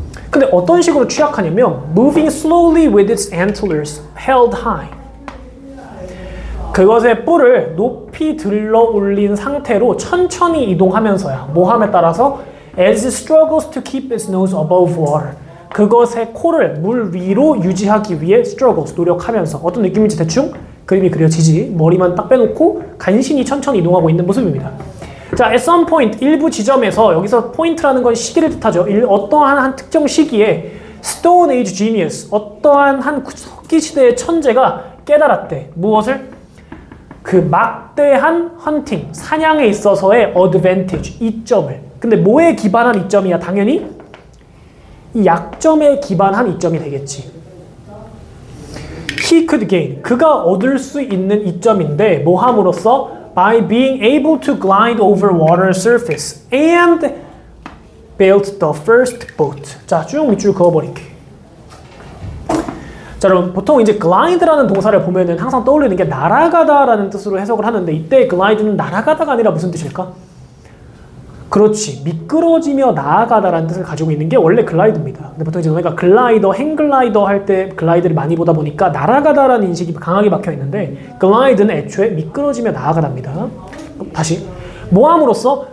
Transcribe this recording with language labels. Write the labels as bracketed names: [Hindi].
[Korean] 근데 어떤 식으로 취약하냐면 [English] moving slowly with its antlers held high. [Korean] 그것의 뿔을 높이 들러 올린 상태로 천천히 이동하면서야. 모함에 따라서 [English] as it struggles to keep its nose above water. [Korean] 그것의 코를 물 위로 유지하기 위해 struggles, 노력하면서. 어떤 느낌인지 대충 그림이 그려지지. 머리만 딱 빼놓고 간신히 천천히 이동하고 있는 모습입니다. 자, [English] at some point, [Korean] 일부 지점에서, 여기서 포인트라는 건 시기를 뜻하죠. 어떠한 한 특정 시기에 Stone Age Genius, 어떠한 한 석기 시대의 천재가 깨달았대. 무엇을? 그 막대한 헌팅, 사냥에 있어서의 advantage, 이점을. 근데 뭐에 기반한 이점이야? 당연히 이 약점에 기반한 이점이 되겠지. [English] He could gain, [Korean] 그가 얻을 수 있는 이점인데 뭐 함으로써? [English] By being able to glide over water surface and built the first boat. [Korean] 자, 쭉 밑줄 그어버릴게. 자, 여러분 보통 이제 glide라는 동사를 보면은 항상 떠올리는 게 날아가다라는 뜻으로 해석을 하는데, 이때 glide는 날아가다가 아니라 무슨 뜻일까? 그렇지. 미끄러지며 나아가다라는 뜻을 가지고 있는 게 원래 글라이드입니다. 근데 보통 이제 너희가 글라이더, 행글라이더 할 때 글라이드를 많이 보다 보니까 날아가다라는 인식이 강하게 박혀 있는데 글라이드는 애초에 미끄러지며 나아가답니다. 다시. 뭐함으로써?